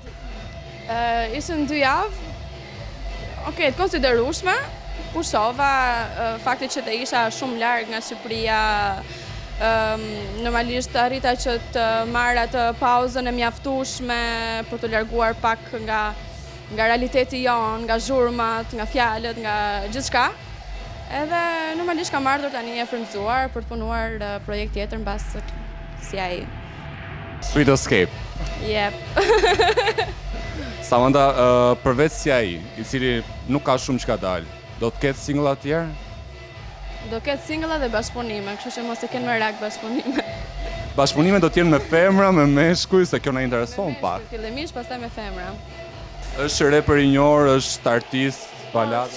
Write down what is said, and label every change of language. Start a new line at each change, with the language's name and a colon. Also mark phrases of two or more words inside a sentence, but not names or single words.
Albanian: Ishën 2 javë, të konsiderueshme, pushova, fakti që të isha shumë larg nga Shqipëria, normalisht arrita që të marr atë pauzën e mjaftueshme për të larguar pak nga realiteti jon, nga zhurmat, nga fjalët, nga gjithçka. Edhe normalisht kam ardhur tani e frymzuar për të punuar projekt tjetër mbas si ai. Sweet Escape. Yep. Samantha, përveç si ai, i cili nuk ka shumë çka dalë, do të ketë single tjerë? Do ketë single dhe bashkëpunime, kështu që mos e kenë merak bashkëpunime. Bashkëpunime do t'jenë me femra, me meshkuj, se kjo na intereson pak. Fillimisht, pastaj me femra. Është reper i njohur, është artist, balat.